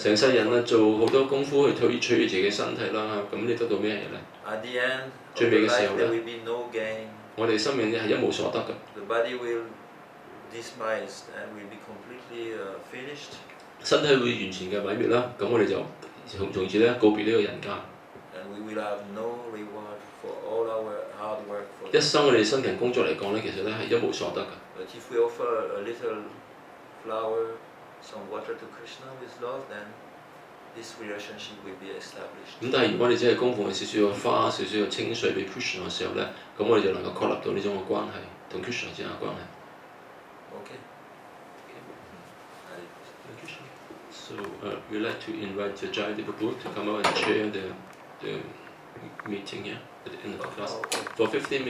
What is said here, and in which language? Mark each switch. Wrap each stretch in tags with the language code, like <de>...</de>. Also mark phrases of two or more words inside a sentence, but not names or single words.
<yue>成世人啊，做好多功夫去取悅自己身體啦，咁你得到咩嘢咧？</yue> <en>At the end of</en> <yue>最</yue> <en>the</en> <yue>尾嘅時</yue> <en>life,</en> <yue>候</yue> <en>there</en> <yue>咧，</yue> <en>will be no gain.</en> <yue>我哋生命咧係一無所得嘅，</yue> <en>The body will dismiss and will be completely finished.</en> <yue>身體會完全嘅毀滅啦。咁我哋就從此咧告別呢個人間。</yue> <en>And we will have no reward for all our hard work. For</en> <yue>一生我哋辛勤工作嚟講咧，其實咧係一無所得嘅。</yue> <en>But if we offer a little flower, some water to Krsna with love, then this relationship will be established.</en> <yue>咁但係如果你只係供奉少少嘅花、少少嘅清水俾 Krsna 嘅時候咧，咁我哋就能夠確立到呢種嘅關係，同 Krsna 之間嘅關係。</yue> <en>Okay. So we'd like to invite Jai Prabhu to come out and chair the meeting here at the end of the class for 15 minutes.</en>